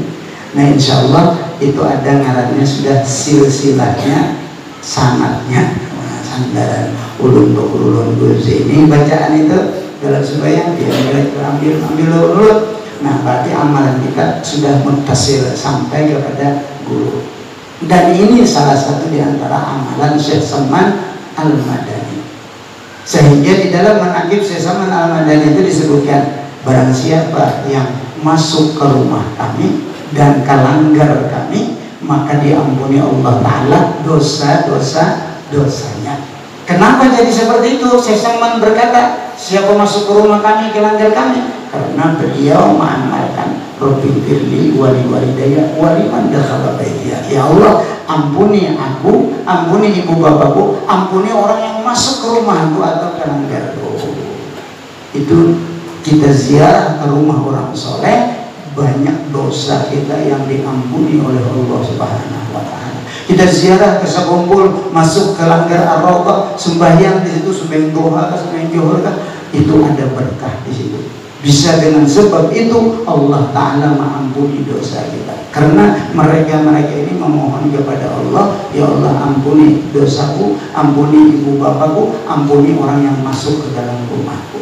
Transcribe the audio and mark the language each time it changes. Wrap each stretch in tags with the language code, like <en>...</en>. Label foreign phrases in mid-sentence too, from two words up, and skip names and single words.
<bjn>Nah insya Allah itu ada ngarannya sudah silsilahnya, sanatnya, sandaran ulun guru ini. Bacaan itu dalam sembahyang dia ambil ulun.</bjn> <id>Nah berarti amalan kita sudah muttasil sampai kepada guru. Dan ini salah satu di antara amalan Syekh Saman Al-Madani. Sehingga di dalam manaqib Syekh Saman Al-Madani itu disebutkan, barang siapa yang masuk ke rumah kami dan kalanggar kami, maka diampuni</id> <ar>الله تعالى</ar> <id>dosa-dosanya. Kenapa jadi seperti itu? Syekh Saman berkata, siapa masuk ke rumah kami, kalanggar kami, karena beliau mengamalkan</id> <ar>رب اغفر لي ولوالدي ولمن دخل بيتي.</ar> <id>Ya Allah, ampuni aku, ampuni ibu bapakku, ampuni orang yang masuk ke rumahku atau kalanggarku. Itu kita ziarah ke rumah orang soleh, banyak dosa kita yang diampuni oleh</id> <ar>الله سبحانه وتعالى.</ar> <id>Kita ziarah ke sekumpul, masuk ke langgar Ar-Raudhah, sembahyang di situ, sembahyang duha, sembahyang zuhur, itu ada berkah di situ. Bisa dengan sebab itu</id> <ar>الله تعالى</ar> <id>mengampuni dosa kita, karena mereka ini memohon kepada Allah, ya Allah ampuni dosaku, ampuni ibu bapakku, ampuni orang yang masuk ke dalam rumahku.</id>